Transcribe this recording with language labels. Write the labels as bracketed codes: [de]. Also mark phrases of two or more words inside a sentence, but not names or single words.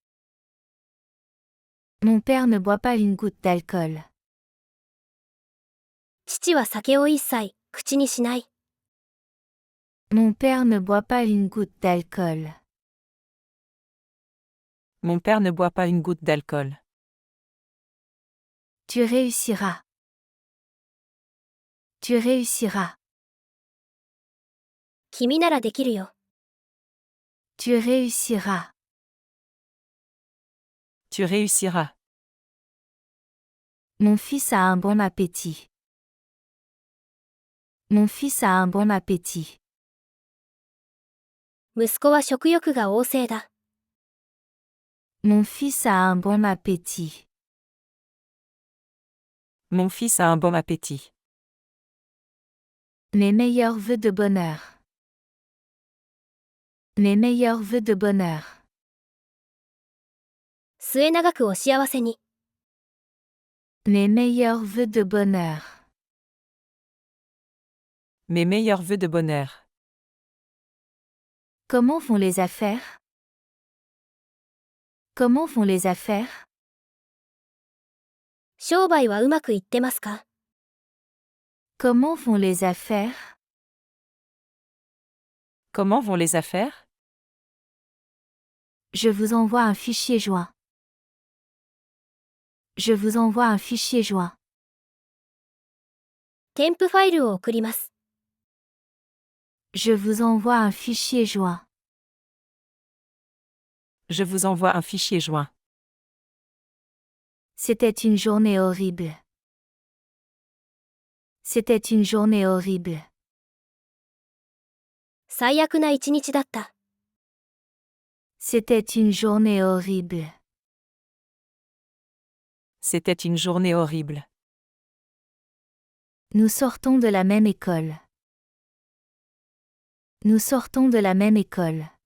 [fr] Mon père ne boit pas une goutte d'alcool. [ja] 父は酒を一切、口にしない。 [fr] Mon père ne boit pas une goutte d'alcool. Mon père ne boit pas une goutte d'alcool. Tu réussiras. Tu réussiras. [ja] 君ならできるよ。 [fr] Tu réussiras. Tu réussiras. Mon fils a un bon appétit. Mon fils a un bon appétit. [ja] 息子は食欲が旺盛だ。 [fr] Mon fils a un bon appétit. Mon fils a un bon appétit. Mes meilleurs vœux de bonheur. Mes meilleurs vœux de bonheur. [ja] 末永くお幸せに。 [fr] Mes meilleurs vœux de bonheur. Mes meilleurs vœux de bonheur. Comment vont les affaires? Comment vont les affaires? [ja] 商売はうまくいってますか？ [fr] Comment vont les affaires? Comment vont les affaires? Je vous envoie un fichier joint. Je vous envoie un fichier joint. [ja] 添付ファイルを送ります。 [fr] Je vous envoie un fichier joint. Je vous envoie un fichier joint. C'était une journée horrible. C'était une journée horrible. [ja] 最悪な一日だった。 [fr] C'était une journée horrible. C'était une journée horrible. Nous sortons de la même école. Nous sortons de la même école.